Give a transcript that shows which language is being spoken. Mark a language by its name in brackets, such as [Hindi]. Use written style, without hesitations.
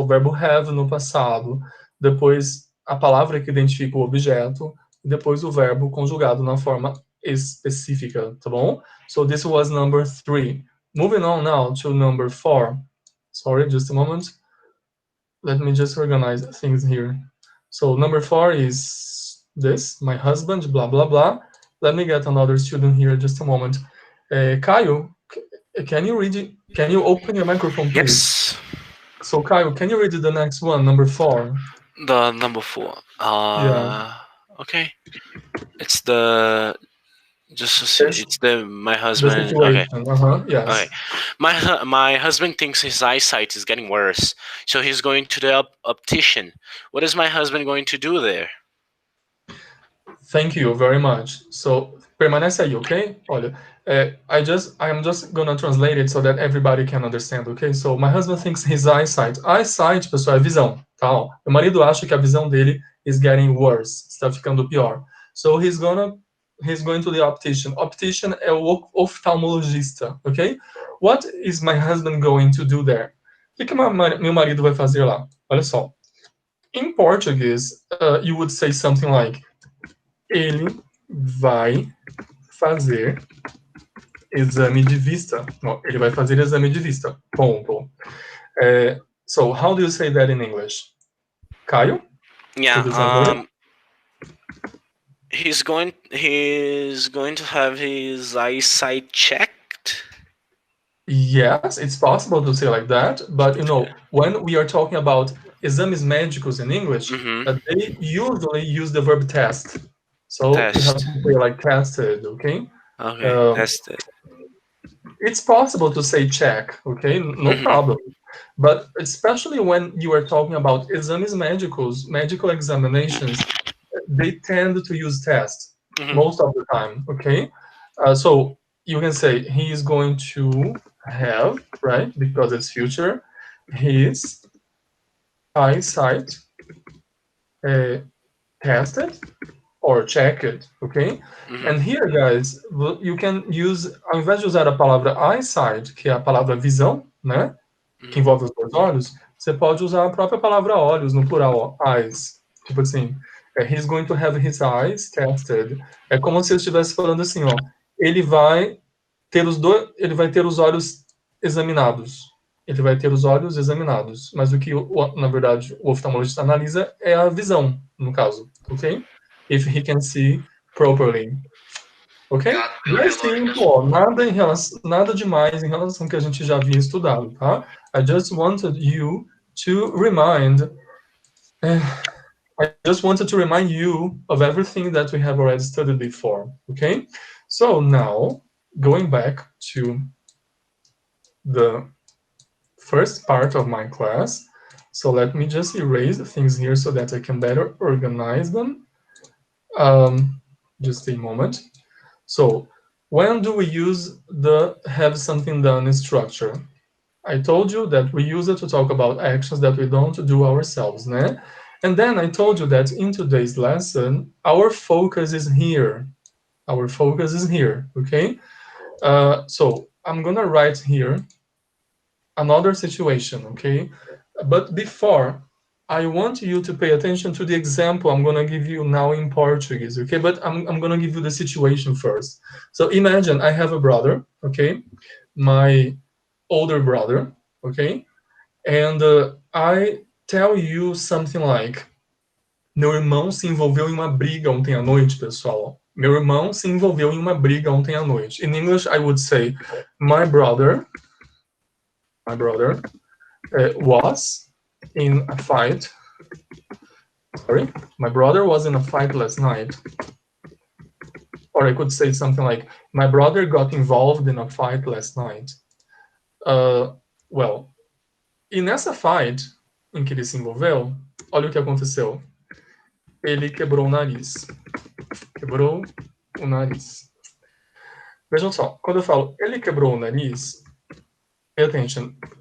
[Portuguese] O verbo have no passado, depois a palavra que identifica o objeto, e depois o verbo conjugado na forma específica, tá bom? [English] So this was number three. Moving on now to number four. Sorry, just a moment. Let me just organize things here. So number four is this, my husband, blah, blah, blah. Let me get another student here, just a moment. Caio, can you open your microphone, please? Yes, So Caio, can you read the next one, number four? the number four. Yeah, Okay. It's the just to see. it's It's my the husband. Okay. situation. Uh-huh, Okay. yes. My husband thinks his eyesight is getting worse, so he's going to the optician. What is my husband going to do there? Thank you very much. So [Portuguese] permanece aí, [English] ok? Olha, I'm just gonna translate it so that everybody can understand, okay? So my husband thinks his eyesight. [Portuguese] Eyesight, pessoal, é visão, tá? Ó, meu marido acha que a visão dele [English] is getting worse, [Portuguese] está ficando pior. [English] So he's going to the optician. Optician [Portuguese] é o oftalmologista, [English] ok? What is my husband going to do there? [Portuguese] O que meu marido vai fazer lá? [English] Olha só. In Portuguese, you would say something like [Portuguese] ele vai fazer exame de vista. Não, ele vai fazer exame de vista. Ponto. [English] So, how do you say that in English? Caio, Yeah. could you translate it? He's going to have his eyesight checked. Yes, it's possible to say like that, but you know, when we are talking about [Portuguese] exames médicos [English] in English, Mm-hmm. they usually use the verb test. So you have Test. to say like tested, okay? Okay. Test it. It's possible to say check, okay? No Mm-hmm. problem. But especially when you are talking about [Portuguese] exames médicos, [English] medical examinations, they tend to use tests Mm-hmm. most of the time, okay? So you can say he is going to have, right, because it's future, his eyesight tested or checked, ok? Mm-hmm. And here, guys, you can use, [Portuguese] ao invés de usar a palavra eyesight, que é a palavra visão, né, que Mm-hmm. envolve os dois olhos, você pode usar a própria palavra olhos no plural, ó, eyes. Tipo assim, [English] he's going to have his eyes tested. [Portuguese] É como se eu estivesse falando assim, ó, ele vai ter os olhos examinados. Ele vai ter os olhos examinados. Mas o que, na verdade, o oftalmologista analisa é a visão, no caso, ok? [English] If he can see properly. Ok? [Portuguese] Bem simples, ó, nada demais em relação ao que a gente já havia estudado, tá? [English] I just wanted you to remind, I just wanted to remind you of everything that we have already studied before, okay? So now, going back to the first part of my class, so let me just erase the things here so that I can better organize them. Just a moment. So, when do we use the have something done structure? I told you that we use it to talk about actions that we don't do ourselves, né? And then I told you that in today's lesson, our focus is here. Our focus is here, okay? So I'm gonna write here another situation, okay? But before, I want you to pay attention to the example I'm gonna give you now in Portuguese, okay? But I'm gonna give you the situation first. So imagine I have a brother, okay? My older brother, okay? And I tell you something like, [Portuguese] meu irmão se envolveu em uma briga ontem à noite, pessoal. Meu irmão se envolveu em uma briga ontem à noite. [English] In English, I would say, my brother was in a fight. Sorry, my brother was in a fight last night. Or I could say something like, my brother got involved in a fight last night. [Portuguese] Well, e nessa fight em que ele se envolveu, olha o que aconteceu. Ele quebrou o nariz. Quebrou o nariz. Vejam só, quando eu falo ele quebrou o nariz, [English] pay attention.